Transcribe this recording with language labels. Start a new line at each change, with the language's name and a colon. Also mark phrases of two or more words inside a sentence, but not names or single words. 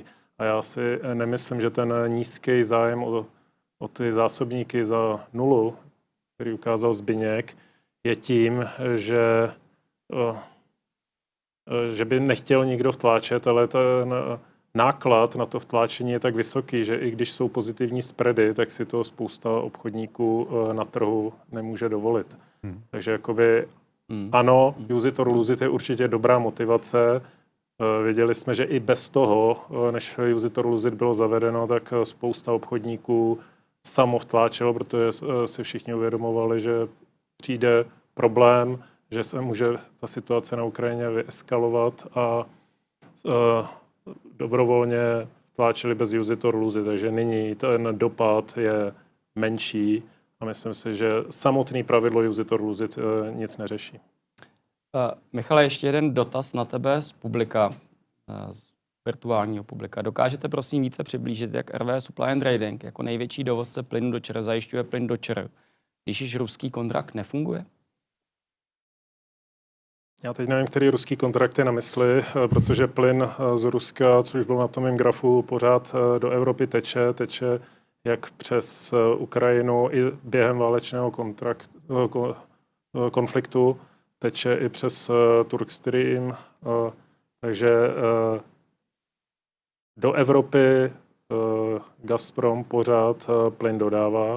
Czech: A já si nemyslím, že ten nízký zájem o ty zásobníky za nulu, který ukázal Zbyněk, je tím, že by nechtěl nikdo vtláčet, ale ten náklad na to vtláčení je tak vysoký, že i když jsou pozitivní spready, tak si to spousta obchodníků na trhu nemůže dovolit. Takže jakoby ano,
English: use it or lose it
Czech: je určitě dobrá motivace.
English: Věděli jsme, že i bez toho, než use it or lose it bylo zavedeno, tak spousta obchodníků samo vtláčelo, protože si všichni uvědomovali, že přijde problém, že se může ta situace na Ukrajině vyeskalovat a dobrovolně tláčeli bez use it or lose it, takže nyní ten dopad je menší a myslím si, že samotný pravidlo use it or lose it nic neřeší. Michale, ještě jeden dotaz na tebe z publika, z virtuálního publika. Dokážete prosím více přiblížit, jak RWE Supply and Trading jako největší dovozce plynu do ČR zajišťuje plyn do ČR, když již ruský kontrakt nefunguje? Já teď nevím, který ruský kontrakt je na mysli, protože plyn z Ruska, což bylo na tom mém grafu, pořád do Evropy teče jak přes Ukrajinu i během válečného konfliktu, teče i přes Turkstream, takže do Evropy Gazprom pořád plyn dodává.